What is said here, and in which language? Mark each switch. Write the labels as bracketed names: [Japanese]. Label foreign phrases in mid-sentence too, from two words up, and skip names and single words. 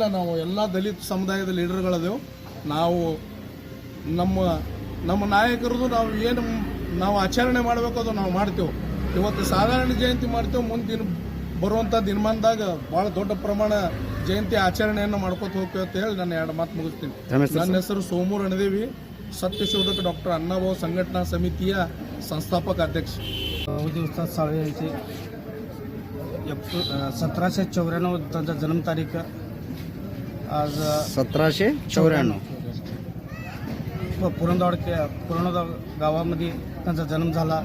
[Kannada] ನಾವು ಎಲ್ಲ ದಲಿತ ಸಮುದಾಯದ ಲೀಡರ್ಗಳದೇವು. ನಾವು ನಮ್ಮ ನಾಯಕರದು ನಾವು ಆಚರಣೆ ಮಾಡಬೇಕು, ಅದು ನಾವು ಮಾಡ್ತೇವೆ. ಇವತ್ತು ಸಾಧಾರಣ ಜಯಂತಿ ಮಾಡ್ತೇವೆ. ಮುಂದಿನ ಬರುವಂಥ ದಿನಮಾನದಾಗ ಭಾಳ ದೊಡ್ಡ ಪ್ರಮಾಣ ಜಯಂತಿ ಆಚರಣೆಯನ್ನು ಮಾಡ್ಕೊತ ಹೋಗ್ತೇವೆ ಅಂತ ಹೇಳಿ ನಾನು 2 ಮಾತು ಮುಗಿಸ್ತೀನಿ. ನನ್ನ ಹೆಸರು ಸೋಮು ರಣದೇವಿ, [Marathi] सत्यशोधक डॉक्टर अण्णाभाऊ संघटना समितीय संस्थापक अध्यक्ष. लहुजी उस्ताद साळवे यांची 1794 त्यांचा जन्मतारीख आज 1794 पुरंदर गावामध्ये त्यांचा जन्म झाला.